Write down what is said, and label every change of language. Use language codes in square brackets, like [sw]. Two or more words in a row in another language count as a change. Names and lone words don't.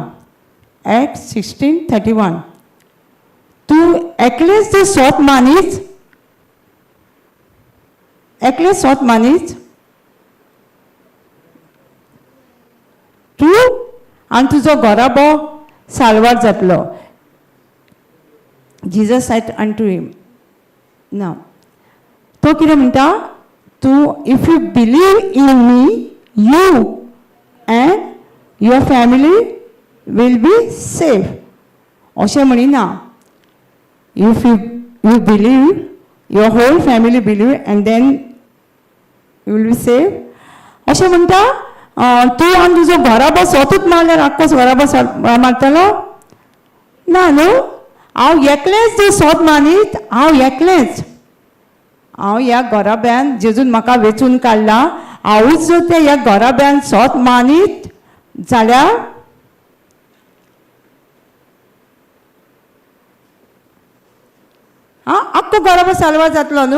[en] Acts 16:31. [kok] तूं एकलेंच जर स्वत मानीच, एकलें स्वत मानीच तूं आनी तुजो घोराबो साल्वार जातलो. [en] Jesus said unto him. [kok] ना तो कितें म्हणटा, तूं [en] if you believe in me, you and your family will be safe. [kok] अशें म्हणिना, [en] if you believe, your whole family believe and then you will be safe. [kok] अशें म्हणटा तूं आनी तुजो घोराबो स्वतूच मारल्यार आख्खोच घोराबो मारतलो ना न्हू. हांव एकलेंच जर स्वत मानीत, हांव एकलेंच, हांव ह्या घोराब्यान जेजून म्हाका वेचून काडला, हांवूच जर ते ह्या घोराब्यान स्वत मानीत जाल्यार आख्खो घोराबो साल्वार जातलो न्हू.